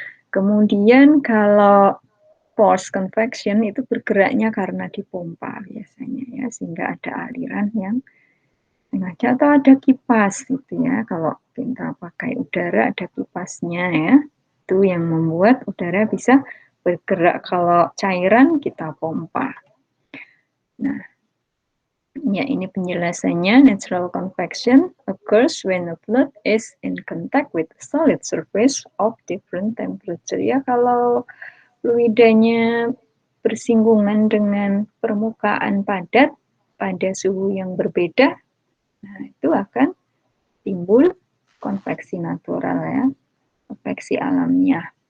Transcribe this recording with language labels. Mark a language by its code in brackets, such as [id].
[id] Kemudian kalau forced convection itu bergeraknya karena dipompa biasanya ya, sehingga ada aliran yang sengaja atau ada kipas gitu ya. Kalau kita pakai udara ada kipasnya ya. Itu yang membuat udara bisa bergerak. Kalau cairan kita pompa. Nah, ya ini penjelasannya. [en] Natural convection occurs when the fluid is in contact with a solid surface of different temperature. [id] Ya kalau fluidanya bersinggungan dengan permukaan padat pada suhu yang berbeda, nah itu akan timbul konveksi natural ya, konveksi alamiah.